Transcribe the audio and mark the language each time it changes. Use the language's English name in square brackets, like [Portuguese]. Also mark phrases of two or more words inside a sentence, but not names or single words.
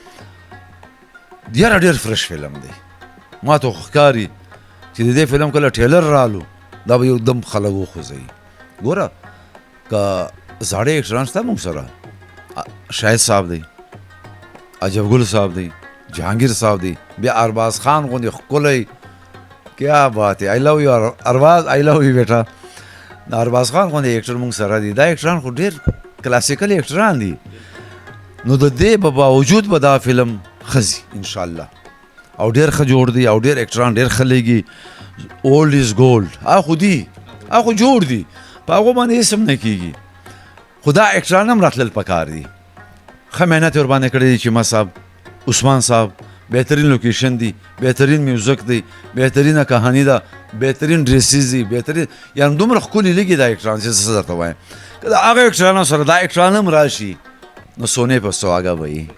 [Pashto] ډېر فرش فلم دی ما ته خو ښکاري چې د دې فلم کله ټریلر رالو دا به یو دم خلک وخوځوي ګوره که زاړه اکټران شته موږ سره شاهد صاحب دی عجب ګل صاحب دی جهانگیر صاحب دی بیا ارباز خان غوندې ښکلی [Urdu] کیا بات ہے [English] I love you [Pashto] ارباز [English] I love you [Pashto] بیٹا د ارباز خان غوندې اکټر موږ سره دی دا اکټران خو ډېر کلاسیکل اکټران دي نو د دې په باوجود به دا فلم ښه ځي انشاءالله او ډېر ښه جوړ دی او ډېر اکټران ډېر ښه لګي [English] old is [Pashto] ګولډ هغه خو دي هغه خو جوړ دي په هغو باندې هېڅ هم نه کېږي خو دا اکټران هم راتلل پکار دي ښه محنت یې ورباندې کړی دی چیمه صاحب عثمان صاحب بهترین لوکیشن دی بهترین میوزک دی بهترینه کهاني ده بهترین ډریسز دي بهترین یعنې دومره ښکلي لګي دا اکټران چې څه درته وایم که د هغه اکټرانو سره دا اکټران هم راشي نو سونې په سوهاګه به وي